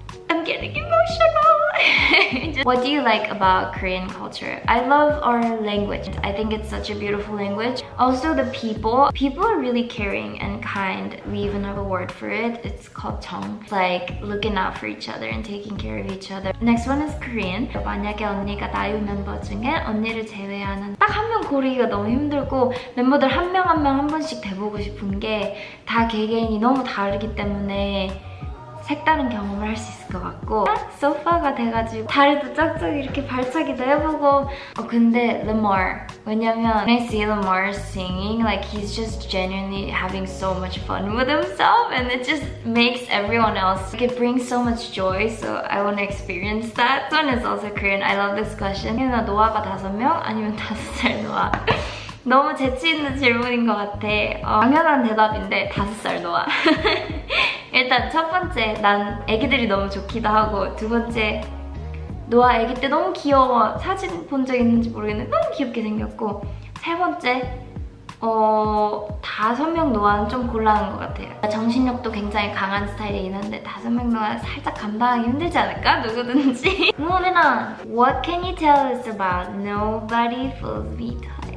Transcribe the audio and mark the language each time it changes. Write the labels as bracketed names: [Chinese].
[English] I'm getting emotional. What do you like about Korean culture? I love our language. I think it's such a beautiful language. Also the people. People are really caring and kind. We even have a word for it. It's called 정. It's like looking out for each other and taking care of each other. Next one is Korean. [Korean] 만약에 언니가 나유 멤버 중에 언니를 제외하는 딱 한 명 고르기가 너무 힘들고 멤버들 한 명 한 명 한 번씩 돼보고 싶은 게 다 개개인이 너무 다르기 때문에 색다른 경험을 할 수 있을 것 같고 소파가 돼가지고 다리도 쫙쫙 이렇게 발차기도 해보고 근데 Lamar 왜냐면 [English] when I see Lamar singing like he's just genuinely having so much fun with himself and it just makes everyone else like, it brings so much joy so I want to experience that. This one is also Korean. I love this question. [Korean] 혜윤아 노아가 5명? 아니면 5살 노아? 너무 재치있는 질문인 것 같아. 당연한 대답인데 5살 노아. 일단 첫 번째, 난 애기들이 너무 좋기도 하고 두 번째, 노아 애기 때 너무 귀여워. 사진 본 적 있는지 모르겠는데 너무 귀엽게 생겼고 세 번째, 5명 노아는 좀 곤란한 것 같아요. 정신력도 굉장히 강한 스타일이긴 한데 5명 노아 살짝 감당하기 힘들지 않을까? 누구든지. [English] Moving on. What can you tell us about Nobody Fools Me Toys?